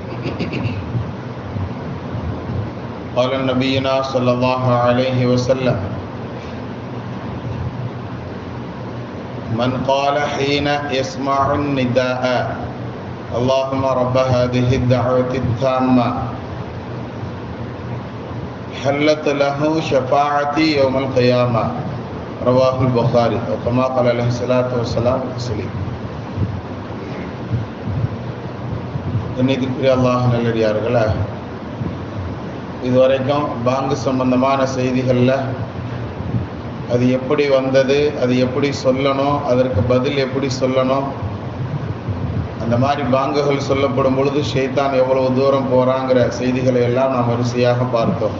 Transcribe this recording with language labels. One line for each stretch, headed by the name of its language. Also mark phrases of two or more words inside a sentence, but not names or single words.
Arabic: قال نبينا صلى الله عليه وسلم: من قال حين يسمع النداء اللهم رب هذه الدعوة التامة حلت له شفاعتي يوم القيامة. رواه البخاري. وكما قال عليه الصلاة والسلام تسليما.
Tamil: இன்னைக்குரிய அல்லாஹ் நல்லடியார்களே, இதுவரைக்கும் பாங்கு சம்பந்தமான செய்திகளில் அது எப்படி வந்தது, அது எப்படி சொல்லணும், அதற்கு பதில் எப்படி சொல்லணும், அந்த மாதிரி பாங்குகள் சொல்லப்படும் பொழுது ஷைத்தான் எவ்வளவு தூரம் போகிறாங்கிற செய்திகளை எல்லாம் நாம் வரிசையாக பார்த்தோம்.